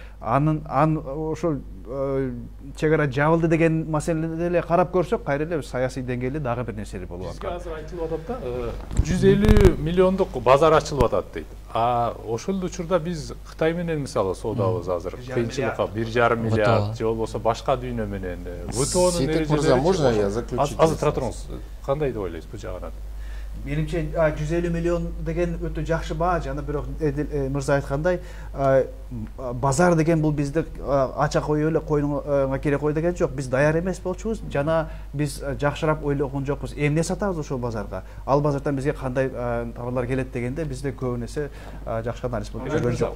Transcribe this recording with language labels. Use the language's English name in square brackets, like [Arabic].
[Kyrgyz] Ошол чегара жабылды деген маселеде эле карап көрсөк, кайра эле саясий деңгээлде дагы бир нерселер болуп аткан. Бизге азыр айтылып атат да, 150 миллиондук базар ачылып атат дейт. Ошол учурда биз Кытай менен мисалы соодабыз азыр кыйынчылыкка 1,5 миллиард же болбосо башка дүйнө менен. [Russian] Ситек мырза, можно я заключить? [Kyrgyz] Азыр тура туруңуз. Кандай деп ойлойсуз бул жагынан? Менимче 150 миллион деген өтө жакшы баа, жана бирок мырза айткандай базар деген бул бизди ача коюп эле койнуңа кере кой деген жок. Биз даяр эмес болчубуз, жана биз жакшырап ойлогон жокпуз. Эмне сатабыз ошол базарга? Ал базардан бизге кандай товарлар келет дегенде бизде көбүнесе жакшы анализ болуп жүргөн жок.